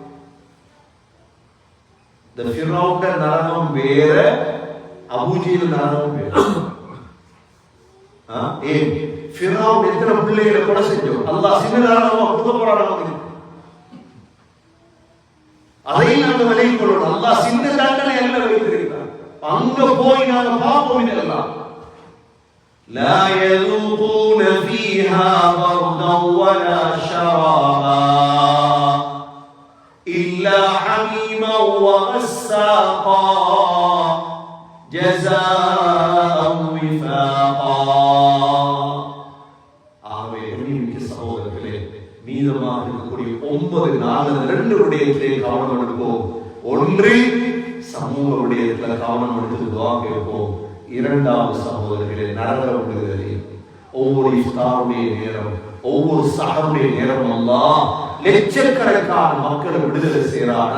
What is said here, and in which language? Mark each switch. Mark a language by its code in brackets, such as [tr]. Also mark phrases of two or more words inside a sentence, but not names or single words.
[ta] இந்த ஃபிரௌன்ட நரகம் வேற, அபூஜஹல் நரகம் வேற. ஏன்? ஃபிரௌன் எத்தனை பிள்ளைகளை கொலை செஞ்சோம். அல்லாஹ் சின்னதானவா கொடுக்க போறாங்க. அதையும் நாங்கள் விலகிக் கொள்ளணும். அல்லாஹ் சின்ன தண்டனை அல்ல வைத்திருக்கிறார். அங்க போய் நாங்கள் பார்ப்போம். [ar] இதெல்லாம் لا يذوقون فيها بردا ولا شرابا إلا حميما وغساقا جزاء وفاقا. [ta] ஆகவே அன்பிற்குரிய சகோதரர்களே, மீதமாக இருக்கக்கூடிய 9 நாள் 2 விடயத்திலே கவனம் எடுப்போம். ஒன்று சமூக விடயத்தில் கவனம் எடுத்து துஆ கேட்போம். இரண்டாவது சகோதரர்களே, நரக விடுதலை. ஒவ்வொரு இஃப்தாருடைய நேரம், ஒவ்வொரு சஹருடைய நேரம் அல்லாஹ் லட்சக்கணக்கான மக்களை விடுதலை செய்கிறார்.